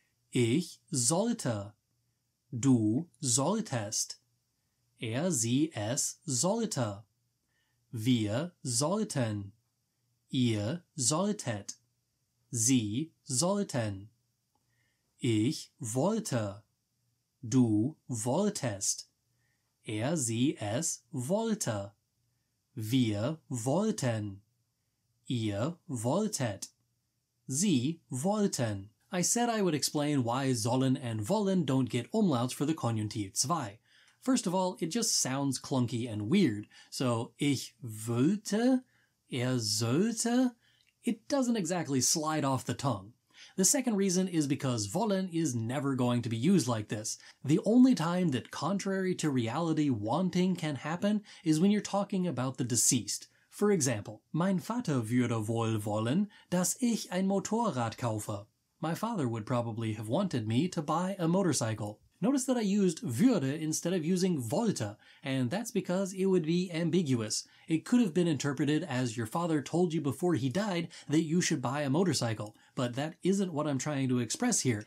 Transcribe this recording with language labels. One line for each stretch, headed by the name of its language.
German: Ich sollte, du solltest, sie es sollte, wir sollten, ihr solltet, sie sollten. Ich wollte, du wolltest, sie es wollte, wir wollten, ihr wolltet, sie wollten.
English: I said I would explain why sollen and wollen don't get umlauts for the Konjunktiv 2. First of all, it just sounds clunky and weird, so ich wollte, sollte, it doesn't exactly slide off the tongue. The second reason is because wollen is never going to be used like this. The only time that contrary to reality wanting can happen is when you're talking about the deceased. For example,
German: mein Vater würde wohl wollen, dass ich ein Motorrad kaufe.
English: My father would probably have wanted me to buy a motorcycle. Notice that I used würde instead of using wollte, and that's because it would be ambiguous. It could have been interpreted as your father told you before he died that you should buy a motorcycle, but that isn't what I'm trying to express here.